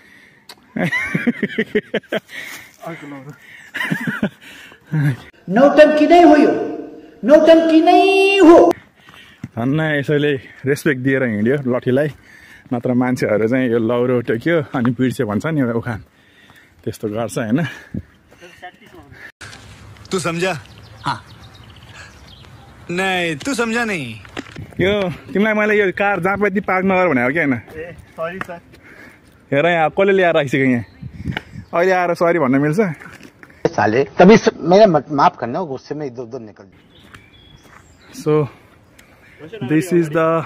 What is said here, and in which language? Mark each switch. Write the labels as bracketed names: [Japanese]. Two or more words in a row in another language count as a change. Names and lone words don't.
[Nepali] नौटंकी नै हो, यो नौटंकी नै हो। धन्न यसैले रेस्पेक्ट दिएर हिँड्यो लठीलाई, नत्र मान्छेहरू चाहिँ यो लौरो टेक्यो अनि बिर्स्यो भन्छ नि एउटा उखान, त्यस्तो गर्छ होइन। [Hindi] तू समझा? हाँ नहीं तू समझा नहीं। [Nepali] यो तिमीलाई मैले यो कार जहाँ पनि पार्क नगर भनेको कि होइन? [English] sorry sir. [Nepali] हेर यहाँ कसले ल्याएर राखिसक्यो यहाँ, अहिले आएर सरी भन्न मिल्छ? [Hindi] साले कभी मेरा माफ करना, गुस्से में इधर उधर निकल। [English] so this is the